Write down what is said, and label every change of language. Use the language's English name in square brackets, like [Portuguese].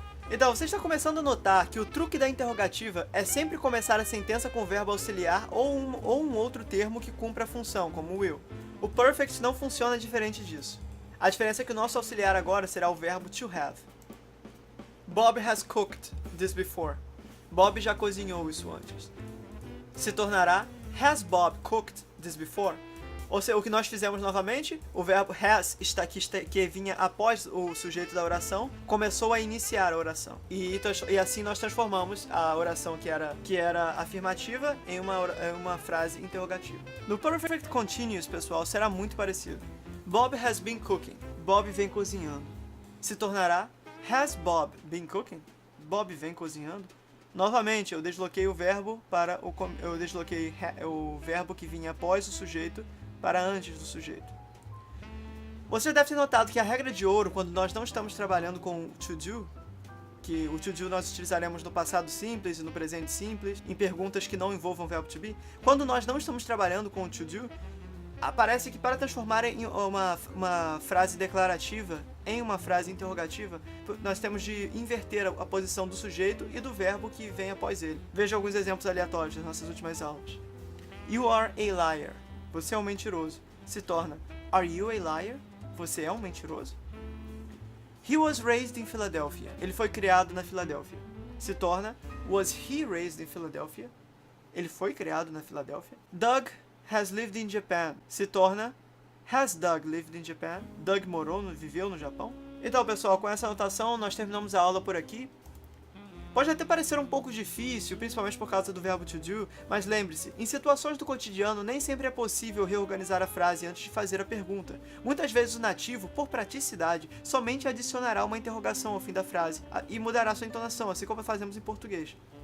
[Portuguese] Então, você está começando a notar que o truque da interrogativa é sempre começar a sentença com o verbo auxiliar ou um outro termo que cumpra a função, como will. O perfect não funciona diferente disso. A diferença é que o nosso auxiliar agora será o verbo to have. [English] Bob has cooked this before. [Portuguese] Bob já cozinhou isso antes. Se tornará [English] has Bob cooked this before? [Portuguese] Ou seja, o que nós fizemos novamente, o verbo has, que vinha após o sujeito da oração, começou a iniciar a oração. E assim nós transformamos a oração que era afirmativa em uma frase interrogativa. No Perfect Continuous, pessoal, será muito parecido. [English] Bob has been cooking. [Portuguese] Bob vem cozinhando. Se tornará [English] has Bob been cooking? [Portuguese] Bob vem cozinhando? Novamente, eu desloquei o verbo o verbo que vinha após o sujeito para antes do sujeito. Você deve ter notado que a regra de ouro, quando nós não estamos trabalhando com to do, que o to do nós utilizaremos no passado simples e no presente simples, em perguntas que não envolvam verbo to be, quando nós não estamos trabalhando com o to do, aparece que para transformar em uma frase declarativa em uma frase interrogativa, nós temos de inverter a posição do sujeito e do verbo que vem após ele. Veja alguns exemplos aleatórios das nossas últimas aulas. [English] You are a liar. [Portuguese] Você é um mentiroso. Se torna [English] Are you a liar? [Portuguese] Você é um mentiroso? [English] He was raised in Philadelphia. [Portuguese] Ele foi criado na Filadélfia. Se torna [English] Was he raised in Philadelphia? [Portuguese] Ele foi criado na Filadélfia. [English] Doug has lived in Japan. [Portuguese] Se torna [English] Has Doug lived in Japan? [Portuguese] Doug viveu no Japão? Então, pessoal, com essa anotação nós terminamos a aula por aqui. Pode até parecer um pouco difícil, principalmente por causa do verbo to do, mas lembre-se, em situações do cotidiano nem sempre é possível reorganizar a frase antes de fazer a pergunta. Muitas vezes o nativo, por praticidade, somente adicionará uma interrogação ao fim da frase e mudará sua entonação, assim como fazemos em português.